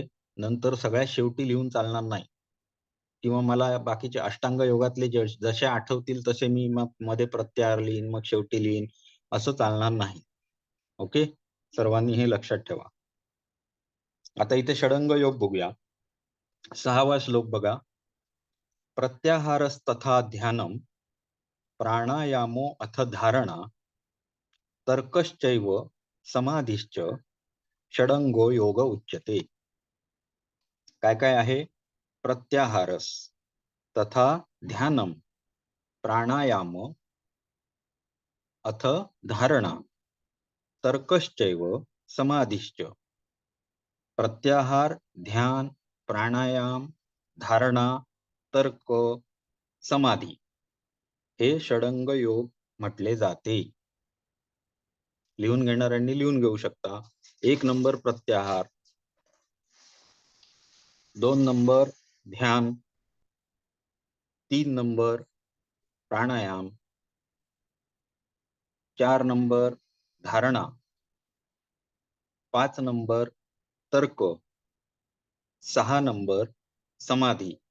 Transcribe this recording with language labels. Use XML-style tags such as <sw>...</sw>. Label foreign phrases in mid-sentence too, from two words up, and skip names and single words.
<mr>नंतर सगळ्यात शेवटी लिहून चालणार नाही. किंवा मला बाकीचे अष्टांग योगातले जसे आठवतील तसे मी मग मध्ये प्रत्याहार लिहीन, मग शेवटी लिहीन, असं चालणार नाही. ओके, सर्वांनी हे लक्षात ठेवा. आता इथे षडंग योग बघूया. 6वा श्लोक बघा.</mr> <sa>प्रत्याहारस्तथा ध्यानम प्राणायामो अथ धारणा तर्कश्चैव समाधिश्च षडंगो योग उच्यते.</sa> <mr>काय काय आहे?</mr> <sa>प्रत्याहारस तथा ध्यानम प्राणायाम अथ धारणा तर्कश्चैव समाधिश्च.</sa> <mr>प्रत्याहार, ध्यान, प्राणायाम, धारणा, तर्क, समाधी हे षडंग योग म्हटले जाते. लिहून घेणाऱ्यांनी लिहून घेऊ शकता. 1 नंबर प्रत्याहार, 2 नंबर ध्यान, 3 नंबर प्राणायाम, 4 नंबर धारणा, 5 नंबर तर्क, 6 नंबर समाधी.</mr>